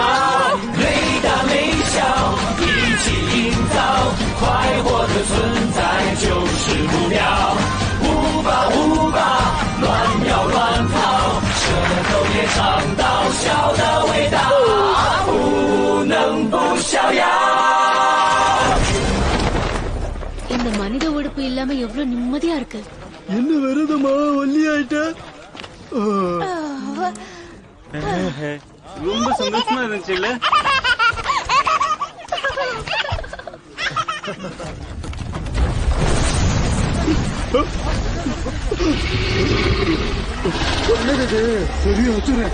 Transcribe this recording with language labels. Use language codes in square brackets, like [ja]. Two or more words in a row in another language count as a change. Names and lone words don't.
[zh] 没大没小，一起营造快活的存在就是目标。舞吧舞吧，乱摇乱跑，舌头也尝到笑的味道。不能不逍遥。 [ta] இந்த மனித உடுப்பு இல்லாம எவ்வளவு நிம்மதியா இருக்கு. என்ன வருதமா ஒல்லியாயிட்ட? ரொம்ப சந்தோஷமா இருந்துச்சு இல்ல? என்னது பெரிய அசுரன்?